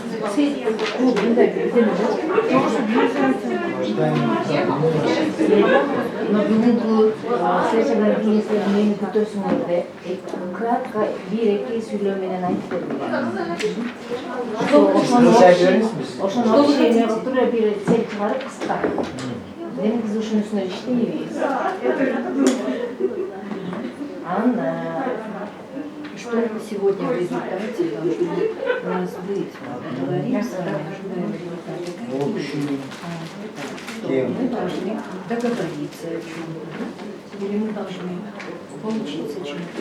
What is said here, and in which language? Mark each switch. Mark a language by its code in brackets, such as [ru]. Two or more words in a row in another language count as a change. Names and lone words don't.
[ky] Но бүгүнкү сессиядан кийин силер мени күтөсүңөрдө кратко бир эки сүйлөө менен айтып бердим. Ошону общение кылып туруп бир цель чыгарып кыска. Мен биз ушунун үстүнө иштейбиз. [ru] Что сегодня в результате должно у нас быть? Договориться, Общую тему. мы должны договориться о чем-то. Или мы должны поучиться чему-то.